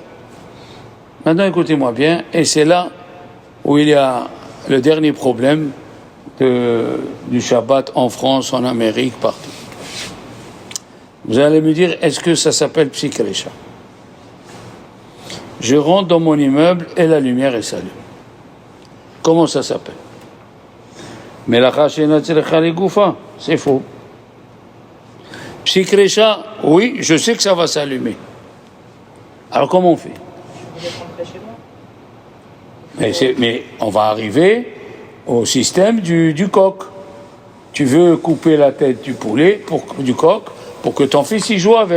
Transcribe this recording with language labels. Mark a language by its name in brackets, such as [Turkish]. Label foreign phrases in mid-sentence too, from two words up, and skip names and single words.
[French] Maintenant, écoutez-moi bien. Et c'est là où il y a le dernier problème du Shabbat en France, en Amérique, partout. Vous allez me dire, est-ce que ça s'appelle psik recha? Je rentre dans mon immeuble et la lumière est s'allume. Comment ça s'appelle? [Hebrew] מלאכה שאינה צריכה לגופה, [French] c'est faux. [Aramaic] פסיק רישא, [French] oui, je sais que ça va s'allumer. Alors comment on fait? Mais on va arriver au système du coq. Tu veux couper la tête du poulet, du coq, pour que ton fils y joue avec.